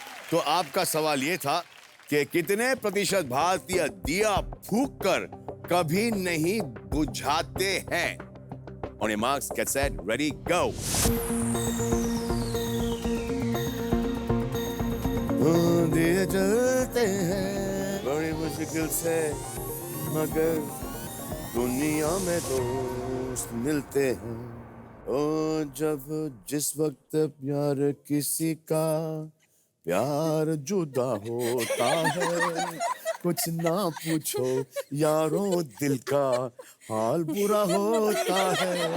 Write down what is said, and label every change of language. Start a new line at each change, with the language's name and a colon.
Hindi: तो आपका सवाल ये था कि कितने प्रतिशत भारतीय दिया फूंक कर कभी नहीं बुझाते हैं?
English: On your marks, get set, ready, go.
Hindi: दिए जलते हैं बड़ी मुश्किल से, मगर दुनिया में दोस्त मिलते हैं। ओ जब जिस वक्त प्यार किसी का प्यार जुदा होता है, कुछ ना पूछो यारों दिल का हाल बुरा होता है।